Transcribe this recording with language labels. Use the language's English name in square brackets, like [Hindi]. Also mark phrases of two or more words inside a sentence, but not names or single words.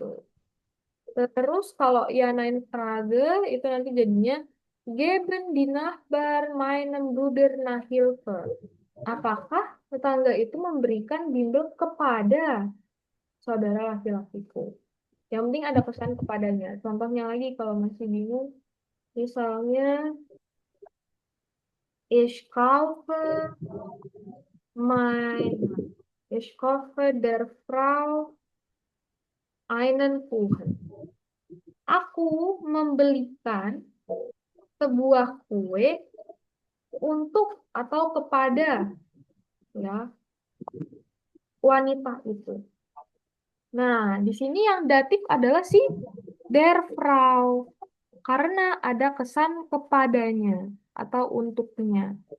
[Indonesian] Terus kalau [German] ya nain frage [Indonesian] itu nanti jadinya [German] geben die Nachbar meinem Bruder Nachhilfe. [Indonesian] Apakah tetangga itu memberikan bimbel kepada saudara laki-lakiku? Yang penting ada pesan kepadanya. Contohnya lagi kalau masih bingung, misalnya [German] ich kaufe ich kaufe der Frau einen Kuchen. [Indonesian] Aku membelikan sebuah kue untuk atau kepada ya wanita itu. Nah, di sini yang datif adalah si [German] der Frau [Indonesian] karena ada kesan kepadanya atau untuknya.